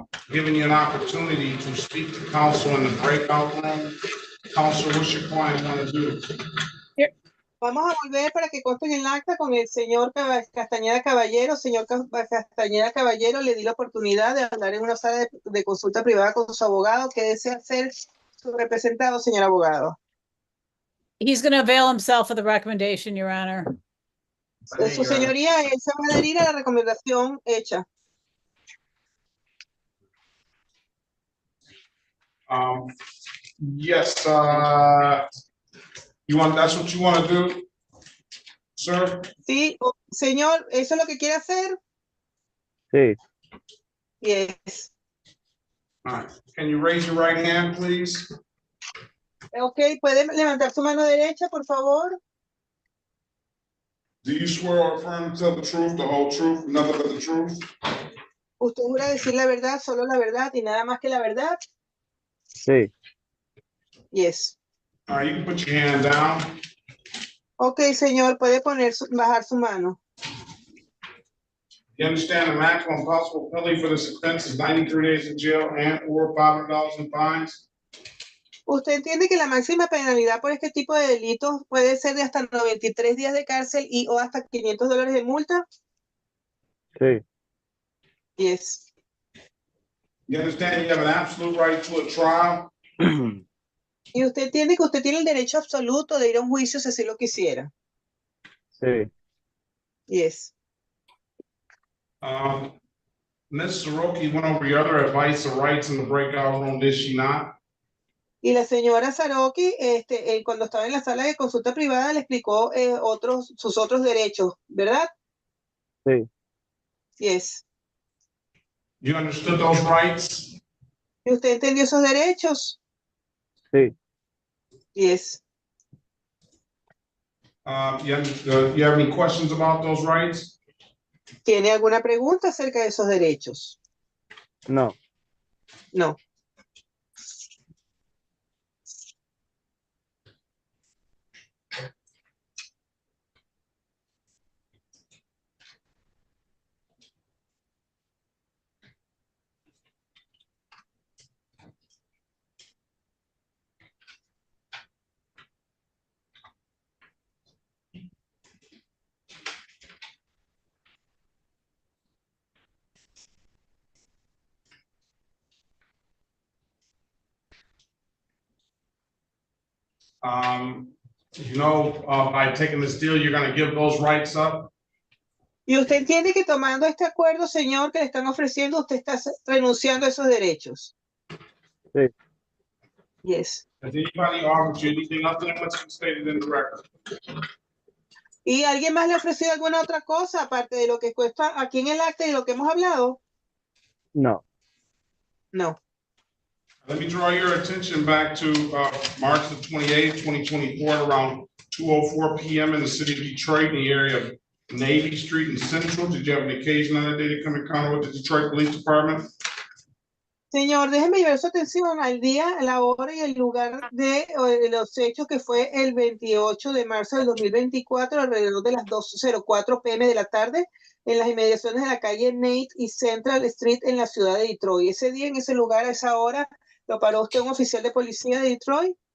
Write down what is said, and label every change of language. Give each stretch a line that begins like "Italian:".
English: Giving you an opportunity to speak to counsel in the breakout room. Counsel, what's your client want to do?
Spanish: Vamos a volver para que conste en el acta con el señor Castañeda Caballero. Señor Castañeda Caballero, le di la oportunidad de hablar en una sala de consulta privada con su abogado. ¿Qué desea hacer su representado, señor abogado?
English: He's going to avail himself of the recommendation, Your Honor.
Spanish: Su señoría, él se va a adherir a la recomendación hecha.
English: Yes, that's what you want to do, sir?
Spanish: Sí, señor, ¿eso es lo que quiere hacer? Sí.
English: Yes. All right. Can you raise your right hand, please?
Spanish: Okay, ¿puede levantar su mano derecha, por favor?
English: Do you swear or affirm to tell the truth, the whole truth, nothing but the truth?
Spanish: ¿Usted jura decir la verdad, solo la verdad y nada más que la verdad? Sí.
English: Yes. All right, you can put your hand down.
Spanish: Okay, señor, puede bajar su mano.
English: You understand the maximum possible penalty for this offense is 93 days in jail and or $500 in fines?
Spanish: ¿Usted entiende que la máxima penalidad por este tipo de delitos puede ser de hasta 93 días de cárcel y o hasta $500 de multa? Sí.
English: Yes. You understand you have an absolute right to a trial?
Spanish: Y usted entiende que usted tiene el derecho absoluto de ir a un juicio si así lo quisiera. Sí.
English: Yes. Ms. Soroki went over your other advice or rights in the breakout room, did she not?
Spanish: Y la señora Saroki, cuando estaba en la sala de consulta privada, le explicó sus otros derechos, ¿verdad? Sí.
English: Yes. You understood those rights?
Spanish: ¿Y usted entendió esos derechos? Sí.
English: Yes. You have any questions about those rights?
Spanish: ¿Tiene alguna pregunta acerca de esos derechos? No.
English: No. By taking this deal, you're going to give those rights up.
Spanish: Y usted entiende que tomando este acuerdo, señor, que le están ofreciendo, usted está renunciando a esos derechos. Sí.
English: Yes. Has anybody offered you anything other than what's stated in the record?
Spanish: ¿Y alguien más le ha ofrecido alguna otra cosa aparte de lo que cuesta aquí en el acta y lo que hemos hablado? No.
English: No. Let me draw your attention back to March the 28th, 2024, at around 2:04 p.m. in the city of Detroit, in the area of Navy Street and Central. Did you have an occasion on that day to come in contact with the Detroit Police Department?
Spanish: Señor, déjeme llevar su atención al día, la hora y el lugar de los hechos, que fue el 28 de marzo del 2024, alrededor de las 2:04 p.m. de la tarde, en las inmediaciones de la calle Nate y Central Street en la ciudad de Detroit. Ese día, en ese lugar, a esa hora, ¿lo paró usted un oficial de policía de Detroit?